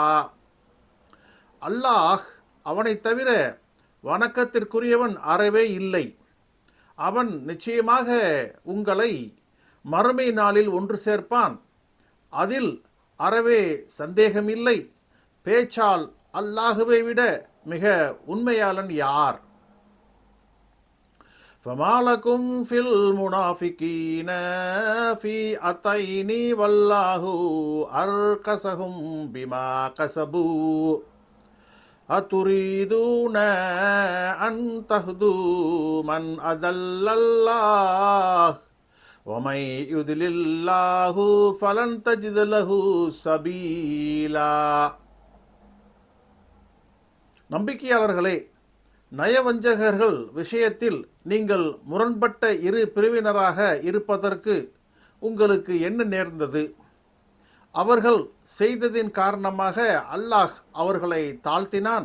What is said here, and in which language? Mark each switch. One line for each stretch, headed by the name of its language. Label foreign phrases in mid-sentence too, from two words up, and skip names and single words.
Tamil: அல்லாஹ் அவனை தவிர வணக்கத்திற்குரியவன் அறவே இல்லை. அவன் நிச்சயமாக உங்களை மறுமை நாளில் ஒன்று சேர்ப்பான். அதில் அறவே சந்தேகமில்லை. பேச்சால் அல்லாஹுவை விட மிக உண்மையாளன் யார்?
Arabic: فَمَالَكُمْ فِي الْمُنَافِقِينَ فِئَتَيْنِ وَاللَّهُ أَرْكَسَهُمْ بِمَا كَسَبُوا أَتُرِيدُونَ أَنْ تَهْدُوا مَنْ أَضَلَّ اللَّهُ وَمَنْ يُضْلِلِ اللَّهُ فَلَنْ تَجِدَ لَهُ سَبِيلًا.
Tamil: நம்பிக்கையாளர்களே, நயவஞ்சகர்கள் விஷயத்தில் நீங்கள் முரண்பட்ட இரு பிரிவினராக இருப்பதற்கு உங்களுக்கு என்ன நேர்ந்தது? அவர்கள் செய்ததின் காரணமாக அல்லாஹ் அவர்களை தாழ்த்தினான்.